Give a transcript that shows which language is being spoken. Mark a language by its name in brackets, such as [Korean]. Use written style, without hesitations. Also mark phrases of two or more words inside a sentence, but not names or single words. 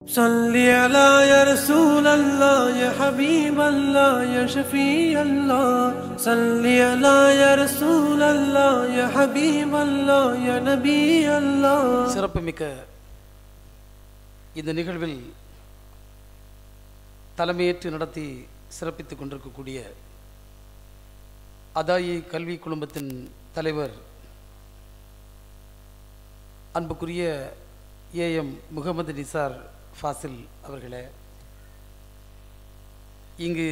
[Arabic] صل على يا رسول الله يا حبيب الله يا شفيع الله صل على يا رسول الله يا حبيب الله يا نبي الله. [Tamil] சிறப்புமிக்க இந்த நிகழ்வில் தலைமையேற்று நடத்தி சிறப்பித்துக் கொண்டிருக்கக்கூடிய அதாயி கல்வி குழுமத்தின் தலைவர் அன்புக்குரிய ஏஎம் முகமது நிசார் ஃபாசில் அவர்களே, இங்கு